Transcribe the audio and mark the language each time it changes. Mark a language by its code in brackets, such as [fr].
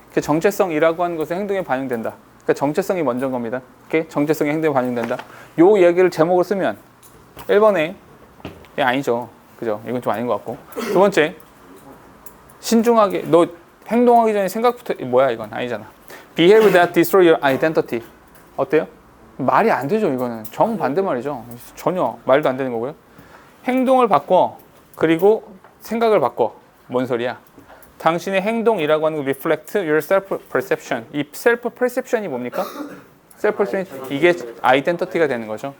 [ko] 정체성이라고 하는 것은 행동에 반영된다. 그러니까 정체성이 먼저인 겁니다. 정체성이 행동에 반영된다. 요 이야기를 제목으로 쓰면 1번에 아니죠. 그죠? 이건 좀 아닌 것 같고. 두 번째, 신중하게 너 행동하기 전에 생각부터 뭐야 이건 아니잖아. [en] Behave that destroy your identity. [ko] 어때요? 말이 안 되죠. 이거는 정반대 말이죠. 전혀 말도 안 되는 거고요. 행동을 바꿔. 그리고 생각을 바꿔. 뭔 소리야? 당신의 행동이라고 하는 거 [en] reflect your self-perception. [ko] 이 self-perception이 뭡니까? self-perception 이게 identity가 되는 거죠.